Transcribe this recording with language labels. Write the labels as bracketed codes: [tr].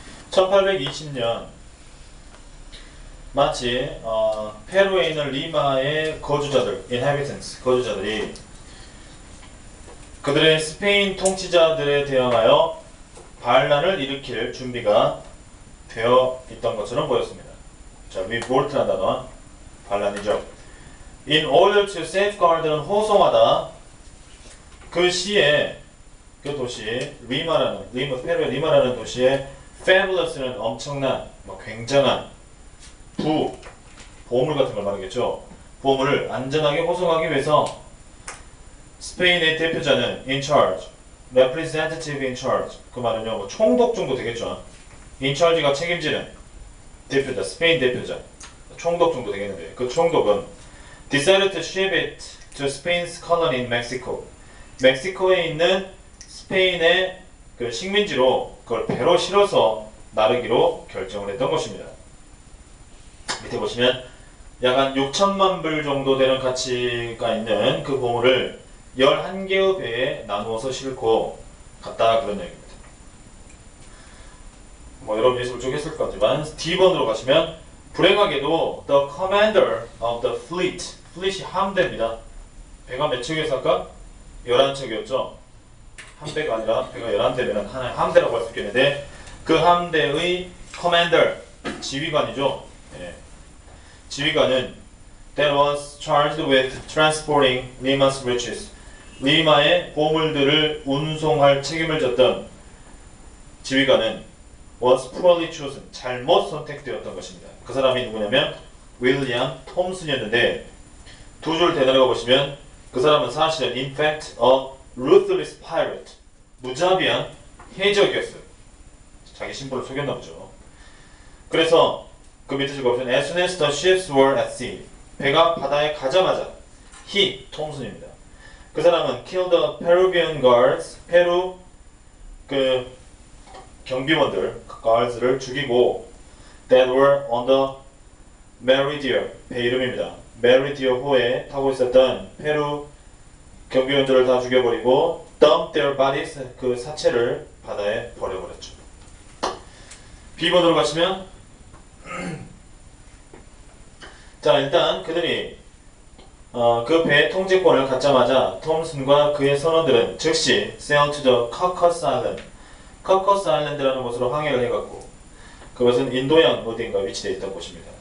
[ko] 1820년 마치 페루에 있는 리마의 거주자들, inhabitants, 거주자들이 그들의 스페인 통치자들에 대항하여 반란을 일으킬 준비가 되어 있던 것처럼 보였습니다. 자, revolt라는 단어, 반란이죠. [en] In order to safeguard는 호송하다. [ko] 그 시에 그 도시 페루의 리마라는 도시에 fabulous는 엄청난, 굉장한 보물 같은 걸 말하겠죠. 보물을 안전하게 호송하기 위해서 스페인의 대표자는 in charge, representative in charge. 그 말은요, 총독 정도 되겠죠. in charge가 책임지는 대표자, 스페인 대표자, 총독 정도 되겠는데 그 총독은 [en] decided to ship it to Spain's colony in Mexico. [ko] 멕시코에 있는 스페인의 그 식민지로 그걸 배로 실어서 나르기로 결정을 했던 것입니다. 밑에 보시면 약 한 6천만 불 정도 되는 가치가 있는 그 보물을 11개의 배에 나누어서 싣고 갔다 그런 얘기입니다. 여러분 예습을 쭉 했을 것 같지만 D번으로 가시면 불행하게도 [en] the commander of the fleet, [ko] fleet이 함대입니다. 배가 몇 척이어서 아까? 11척이었죠. 함대가 아니라 배가 11대면 하나의 함대라고 할 수 있겠는데 그 함대의 commander, 지휘관이죠. 예. [en] 지휘관은 that was charged with transporting Lima's riches. [ko] 리마의 보물들을 운송할 책임을 졌던 지휘관은 [en] was poorly chosen. [ko] 잘못 선택되었던 것입니다. 그 사람이 누구냐면 윌리엄 톰슨이었는데 두 줄 대단하고 보시면 그 사람은 사실은 [en] in fact a ruthless pirate. [ko] 무자비한 해적이었어요. 자기 신분을 속였나 보죠. 그래서 그 밑에 줄 보시면 [en] as soon as the ships were at sea. [ko] 배가 바다에 가자마자 he, 톰슨입니다. 그 사람은 [en] killed the Peruvian guards. [ko] 페루 그 경비원들, [en] guards를 죽이고 that were on the Meridian. [ko] 배 이름입니다. 메리디어호에 타고 있었던 페루 경비원들을 다 죽여버리고 [en] dump their bodies, [ko] 그 사체를 바다에 버려버렸죠. B번으로 가시면 자, 일단 그들이 그 배의 통제권을 갖자마자 톰슨과 그의 선원들은 즉시 [en] sail to the Cocos Island, [ko] Cocos Island라는 곳으로 항해를 해갔고 그것은 인도양 어딘가 위치되어 있던 곳입니다.